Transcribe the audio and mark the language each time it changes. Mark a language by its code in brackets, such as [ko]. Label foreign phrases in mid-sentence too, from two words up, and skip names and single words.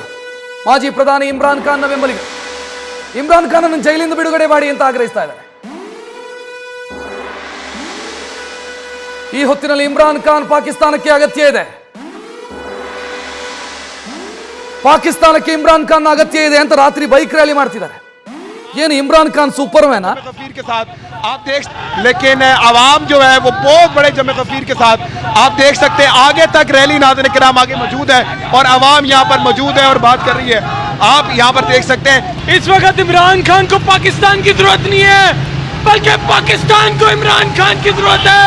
[kn] ಮಾಜಿ ಪ್ರಧಾನಿ ಇಮ್ರಾನ್ ಖಾನ್ನ ಬೆಂಬಲಿಗರು ಇಮ್ರಾನ್ ಖಾನ್ ಅನ್ನು ಜೈಲಿಂದ ಬಿಡುಗಡೆ ಮಾಡಿ ಅಂತ ಆಗ್ರಹಿಸ್ತಾ ಇದ್ದಾರೆ. ಈ ಹೊತ್ತಿನಲ್ಲಿ ಇಮ್ರಾನ್ ಖಾನ್ ಪಾಕಿಸ್ತಾನಕ್ಕೆ ಅಗತ್ಯ ಇದೆ, ಪಾಕಿಸ್ತಾನಕ್ಕೆ ಇಮ್ರಾನ್ ಖಾನ್ ಅಗತ್ಯ ಇದೆ ಅಂತ ರಾತ್ರಿ ಬೈಕ್ ರ್ಯಾಲಿ ಮಾಡ್ತಿದ್ದಾರೆ. [ur] یہ عمران خان سپرمین ہے غفیر کے ساتھ آپ دیکھ، لیکن عوام جو ہے وہ بہت بڑے جمے غفیر کے ساتھ آپ دیکھ سکتے ہیں آگے تک ریلی ناظرین کرام آگے موجود ہے اور عوام یہاں پر موجود ہے اور بات کر رہی ہے. آپ یہاں پر دیکھ سکتے ہیں اس وقت عمران خان کو پاکستان کی ضرورت نہیں ہے بلکہ پاکستان کو عمران خان کی ضرورت ہے.